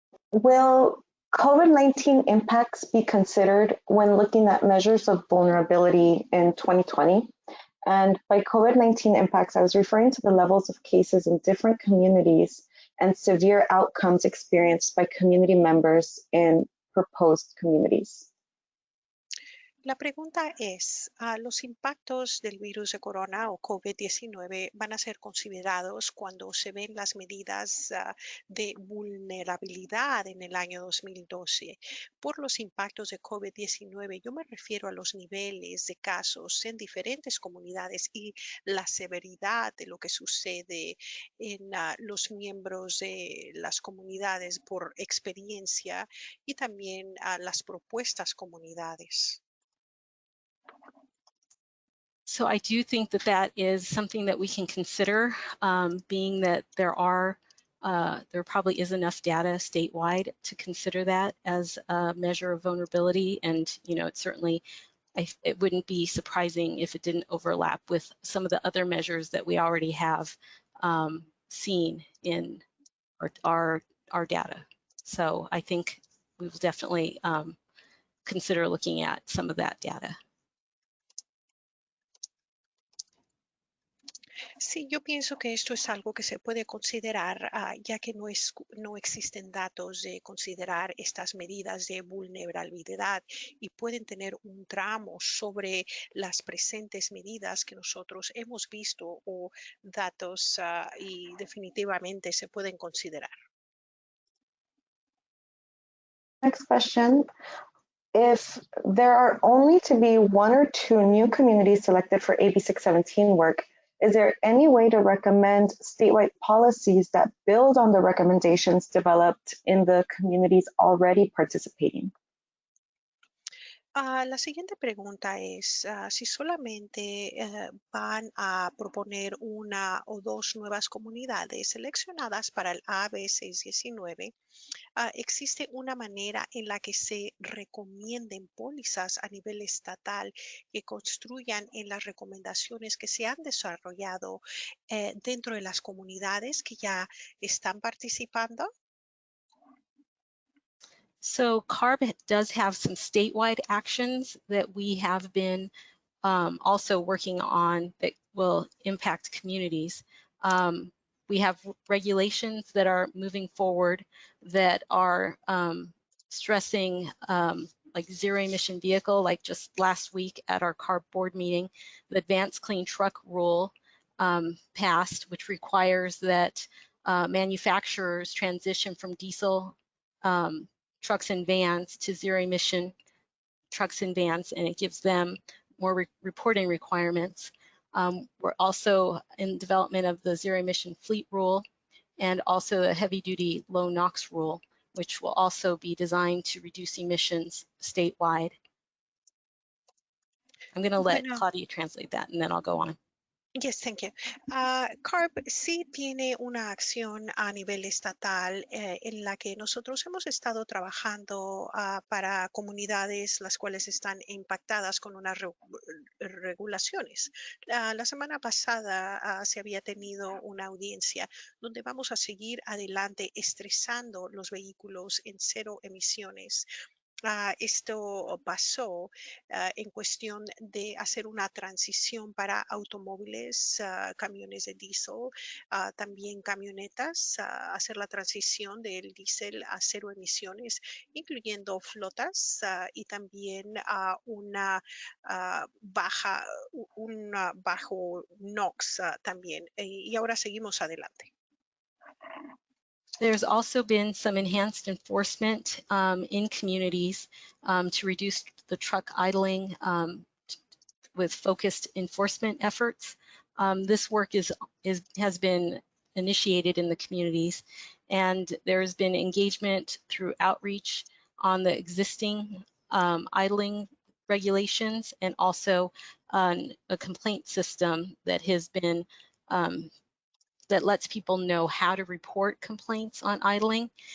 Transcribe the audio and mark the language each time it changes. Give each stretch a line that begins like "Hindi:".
English: Will COVID-19 impacts be considered when looking at measures of vulnerability in 2020? And by COVID-19 impacts, I was referring to the levels of cases in different communities and severe outcomes experienced by community members in proposed communities.
Spanish: La pregunta es, ¿los impactos del virus de corona o COVID-19 van a ser considerados cuando se ven las medidas de vulnerabilidad en el año 2012? Por los impactos de COVID-19, yo me refiero a los niveles de casos en diferentes comunidades y la severidad de lo que sucede en los miembros de las comunidades por experiencia y también las propuestas comunidades.
English: So I do think that that is something that we can consider, being that there probably is enough data statewide to consider that as a measure of vulnerability. And, you know, it certainly, it wouldn't be surprising if it didn't overlap with some of the other measures that we already have seen in our data. So I think we will definitely consider looking at some of that data.
Spanish: Sí, yo pienso que esto es algo que se puede considerar, ya que no existen datos de considerar estas medidas de vulnerabilidad y pueden tener un tramo sobre las presentes medidas que nosotros hemos visto o datos y definitivamente se pueden considerar.
English: Next question. If there are only to be 1 or 2 new communities selected for AB 617 work, is there any way to recommend statewide policies that build on the recommendations developed in the communities already participating?
Spanish: La siguiente pregunta es si solamente van a proponer 1 o 2 nuevas comunidades seleccionadas para el AB 619. ¿Existe una manera en la que se recomienden pólizas a nivel estatal que construyan en las recomendaciones que se han desarrollado dentro de las comunidades que ya están participando?
English: So CARB does have some statewide actions that we have been also working on that will impact communities. We have regulations that are moving forward that are stressing like zero emission vehicle, like just last week at our CARB board meeting, the Advanced Clean Truck Rule passed, which requires that manufacturers transition from diesel trucks and vans to zero emission trucks and vans, and it gives them more reporting requirements. We're also in development of the zero emission fleet rule and also a heavy duty low NOx rule, which will also be designed to reduce emissions statewide. I'm going to let Claudia translate that and then I'll go on. Yes, thank you.
Spanish: CARB sí tiene una acción a nivel estatal en la que nosotros hemos estado trabajando para comunidades las cuales están impactadas con unas regulaciones. La semana pasada se había tenido una audiencia donde vamos a seguir adelante estresando los vehículos en cero emisiones. Esto pasó en cuestión de hacer una transición para automóviles, camiones de diésel, también camionetas, hacer la transición del diésel a cero emisiones, incluyendo flotas y también un bajo NOx también. Y ahora seguimos adelante.
English: There's also been some enhanced enforcement in communities to reduce the truck idling with focused enforcement efforts. This work has been initiated in the communities, and there's been engagement through outreach on the existing idling regulations and also on a complaint system that has been that lets people know how to report complaints on idling.